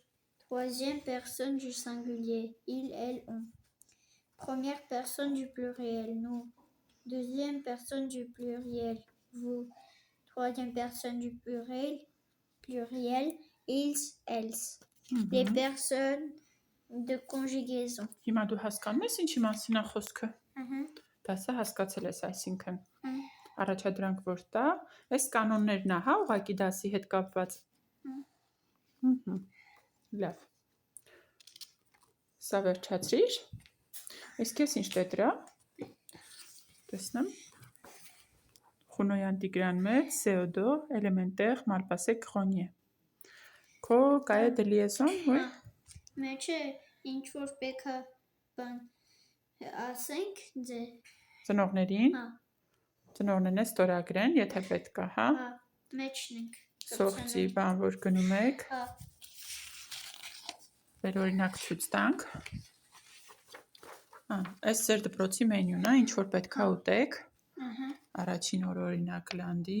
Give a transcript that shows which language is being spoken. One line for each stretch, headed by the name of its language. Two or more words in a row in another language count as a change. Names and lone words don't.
French: Troisième personne du singulier, il, elle, on. Première personne du pluriel, nous. Deuxième personne du pluriel, vous. Troisième personne du pluriel, ils, elles. Les personnes de conjugaison.
Armenian: Հիմա դու հասկանում ես ինչի մասին է խոսքը։ Դասը հասկացել ես, այսինքն։ Առաջադրանք որ տա, այս կանոններն է, հա, ուղղակի դասի հետ կապված։ Լավ։ Սա վերջացրիր։ Իսկ ես ինչ տետր է։ Տեսնեմ։ Խունոյան Տիգրան մեծ,
French: CO2, élémentaire, Malpasek, Grenier. Քո cahier de liaison, oui։
Armenian: Մեջը ինչ որ պետք է բան ասենք ձե։ Ծնողներին։ Հա։ Ծնողներն է ստորագրեն, եթե պետք է, հա։ Հա, մեջն ենք։ Սողճի բան որ գնում եք։ Հա։ Վերօրինակ ցույց տանք։ Այս ձեր դպրոցի մենյուն է, ինչ որ պետք է ուտեք։ Առաջին օր օրինակ լանդի։